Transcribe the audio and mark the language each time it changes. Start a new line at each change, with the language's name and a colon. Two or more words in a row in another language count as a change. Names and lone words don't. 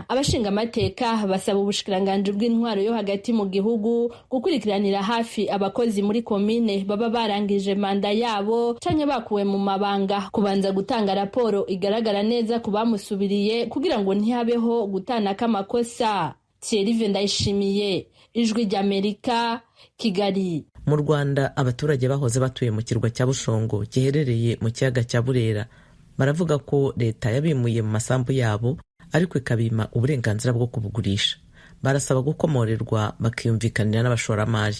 Rundi: Abashinga amateka basaba ubushikiranganje bw'intwaro yo hagati mu gihugu gukurikiranira hafi abakozi muri komine baba barangije manda yabo canke bakuwe mu mabanga, kubanza gutanga raporo igaragara neza ku bamusubiriye kugira ngo ntihabeho gutana k'amakosa.
Kinyarwanda: Thierry Ndayishimiye, Ijwi ry'Amerika, Kigali. Mu Rwanda abaturage bahoze batuye mu kirwa cya Bushongo giherereye mu kiyaga cya Burera baravuga ko leta yabimuye mu masambu yabo ariko ikabima uburenganzira bwo kubugurisha. Barasaba gukomorerwa bakiyumvikanira n'abashoramari.